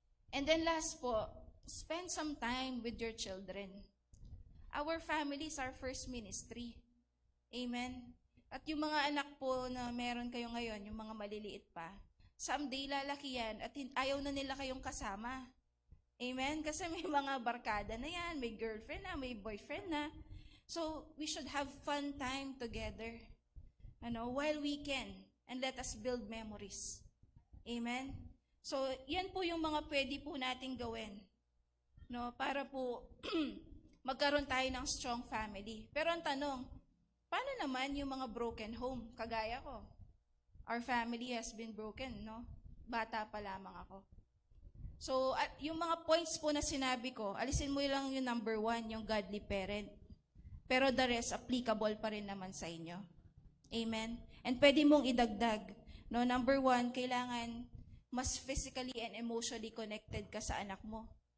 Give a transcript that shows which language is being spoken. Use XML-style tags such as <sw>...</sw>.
<en>And then last po, spend some time with your children. Our family is our first ministry. Amen?</en> <tl>At yung mga anak po na meron kayo ngayon, yung mga maliliit pa, someday lalaki yan at ayaw na nila kayong kasama. Amen? Kasi may mga barkada na yan, may girlfriend na, may boyfriend na.</tl> <en>So, we should have fun time together, while we can, and let us build memories. Amen?</en> <tl>So, yan po yung mga pwede po nating gawin, para po magkaroon tayo ng strong family. Pero ang tanong, paano naman yung mga broken home? Kagaya ko.</tl> <en>Our family has been broken, Bata pa lamang ako.</en> <tl>So, yung mga points po na sinabi ko, alisin mo lang yung number 1, yung godly parent. Pero the rest, applicable pa rin naman sa inyo. Amen? And pwede mong idagdag. Number 1, kailangan mas physically and emotionally connected ka sa anak mo.</tl>